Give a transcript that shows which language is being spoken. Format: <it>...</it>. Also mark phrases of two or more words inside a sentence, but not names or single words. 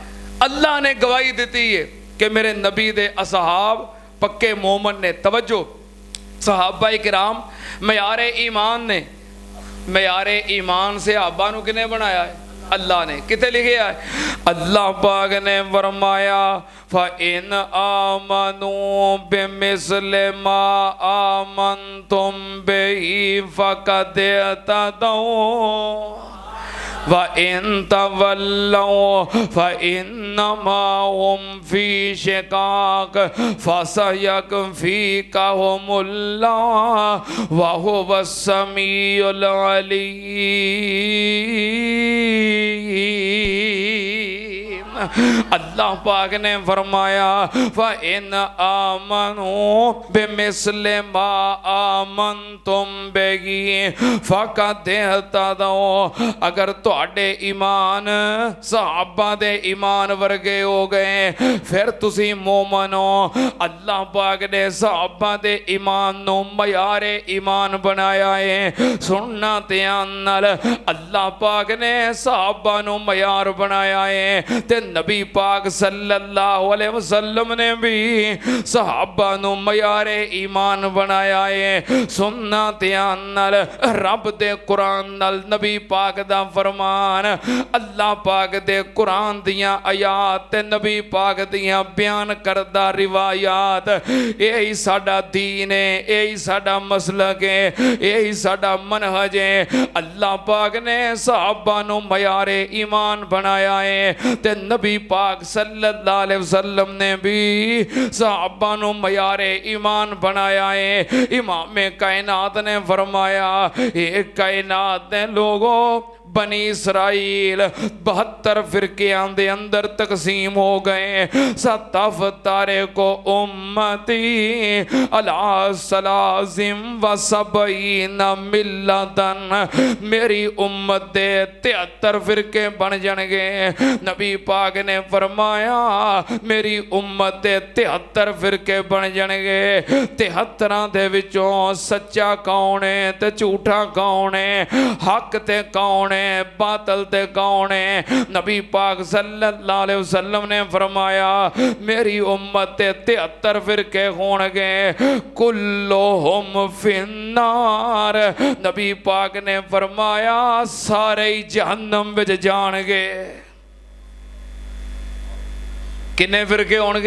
<pa>اللہ نے گواہی دی ہے کہ میرے نبی دے اصحاب پکے مومن نیں. توجہ، صحابہ کرام معیارِ ایمان نیں. معیارِ ایمان صحابہ نوں کنے بنایا ہے? اللہ نے کتھے لکھیا ہے? اللہ پاک نے فرمایا</pa> <ar>فإن آمنوا بمثل ما آمنتم به فقد اهتدوا وإن تولوا فإنما هم في شقاق فسيكفيكهم الله وهو السميع العليم.</ar> <pa>اللہ پاک نے فرمایا</pa> <ar>فإن آمنوا بمثل ما آمنتم به فقد اهتدوا,</ar> <pa>اگر تہاڈے ایمان صحابہ دے ایمان ورگے ہو گئے فیر تسیں مومن ہو. اللہ پاک نے صحابہ دے ایمان نوں معیارِ ایمان بنایا ہے. سننا دھیان نال، اللہ پاک نے صحابہ نوں معیار بنایا ہے تے نبی پاک</pa> <ar>صلى الله عليه وسلم</ar> <pa>نے بھی صحابہ نوں معیارِ ایمان بنایا ہے. سننا دھیان نال، رب دے قرآن نال نبی پاک دا فرمان، اللہ پاک دے قرآن دیاں آیات تے نبی پاک دیاں بیان کردا روایات، یہی ساڈا دین ہے، یہی ساڈا مسلک ہے، یہی ساڈا منہج ہے. اللہ پاک نے صحابہ نوں معیارِ ایمان بنایا ہے تے نبی پاک</pa> <ar>صلى الله عليه وسلم</ar> <pa>نے بھی صحابہ نوں معیارِ ایمان بنایا ہے. امام کائنات نے فرمایا، یہ کائنات نے لوگوں بنی اسرائیل 72 فرقیاں دے اندر تقسیم ہو گئے.</pa> <ar>ستفترق أمتي على ثلاث وسبعين ملة,</ar> <pa>میری امت دے 73 فرقے بن جائیں گے. نبی پاک نے فرمایا میری امت دے 73 فرقے بن جائیں گے. 73 دے وچوں سچا کون ہے تے جھوٹا کون ہے، حق تے کون ہے، باطل تے کون ہے. نبی پاک</pa> <ar>صلى الله عليه وسلم</ar> <pa>نے فرمایا میری امت تے 73 فرقے ہوں گے,</pa> <ar>كلهم في النار.</ar> <pa>نبی پاک نے فرمایا سارے ہی جہنم وچ جانگے. کنے فرقے ہوں گے?</pa>